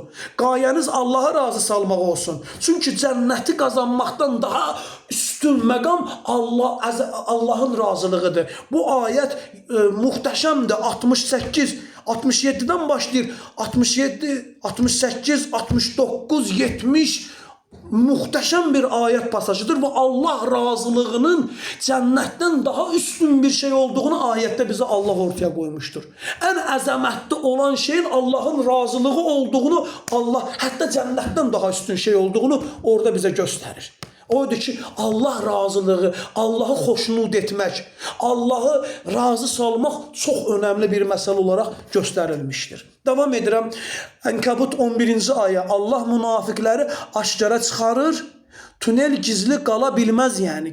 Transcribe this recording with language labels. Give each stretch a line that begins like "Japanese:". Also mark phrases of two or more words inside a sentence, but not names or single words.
Azerbaijani: Qayəniz Allaha razı salmaq olsun. Çünki cənnəti qazanmaqdan daha üstün məqam Allahın razılığıdır. Bu ayət muhtəşəmdir. 68, 67-dən başlayır.
Turkish: 67, 68, 69, 70 muhteşem bir ayet pasajıdır ve Allah razılığının cennetten daha üstün bir şey olduğunu ayette bize Allah ortaya koymuştur. En əzəmətli olan şeyin Allah'ın razılığı olduğunu, Allah hatta cennetten daha üstün şey olduğunu orada bize gösterir.
Azerbaijani: Oydur ki, Allah razılığı, Allah'ı xoşnud etmək, Allah'ı razı salmaq çox önemli bir məsələ olaraq göstərilmişdir. Devam edirəm. Ənkabut 11-ci ayə. Allah münafiqləri aşkara çıxarır. Tünel gizli qala bilməz yəni.